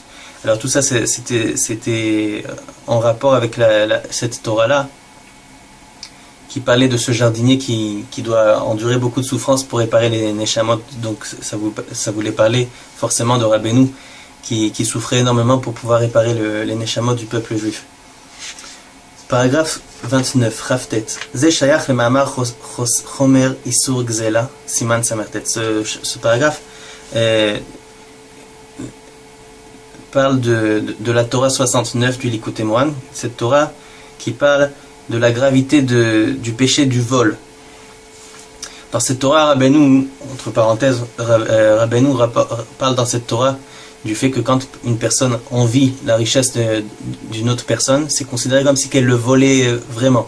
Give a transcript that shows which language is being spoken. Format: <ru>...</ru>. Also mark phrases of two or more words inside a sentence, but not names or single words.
<fr>Alors tout ça, c'était en rapport avec cette Torah-là, qui parlait de ce jardinier qui doit endurer beaucoup de souffrances pour réparer les neshamot. Donc ça voulait parler forcément de Rabbeinu, qui souffrait énormément pour pouvoir réparer les neshamot du peuple juif. Paragraphe 29, Raftet.</fr> <he>זה שייך למאמר חומר איסור גזלה, סימן ס"ט.</he> <fr>Ce paragraphe parle de la Torah 69 du Likutei Moharan, cette Torah qui parle de la gravité du péché du vol. Dans cette Torah, Rabbeinu, entre parenthèses, Rabbeinu parle dans cette Torah du fait que quand une personne envie la richesse d'une autre personne, c'est considéré comme si qu'elle le volait vraiment.</fr>